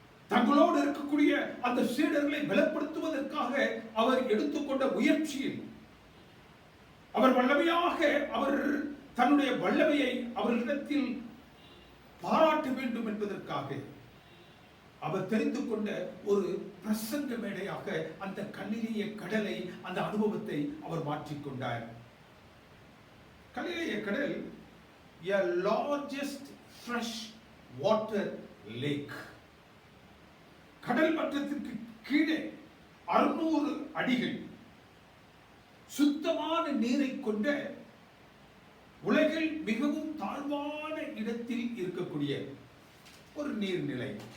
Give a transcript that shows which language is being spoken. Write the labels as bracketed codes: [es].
[ta] தங்களோடு இருக்கக்கூடிய அந்த சீடர்களை பலப்படுத்துவதற்காக அவர் எடுத்துக்கொண்ட முயற்சியில் அவர் வல்லமையாக, அவர் தன்னுடைய வல்லமையை அவர்களிடத்தில் பாராட்ட வேண்டும் என்பதற்காக அவர் தெரிந்து கொண்ட ஒரு பிரசங்க மேடையாக அந்த கலிலேய கடலை, அந்த அனுபவத்தை அவர் மாற்றிக்கொண்டார். [en] கலிலேய கடல் a largest fresh water lake. [ta] கடல் மட்டத்திற்கு கீழே 600 அடிகள் சுத்தமான நீரை கொண்ட, உலகில் மிகவும் தாழ்வான இடத்தில் இருக்கக்கூடிய ஒரு நீர்நிலை.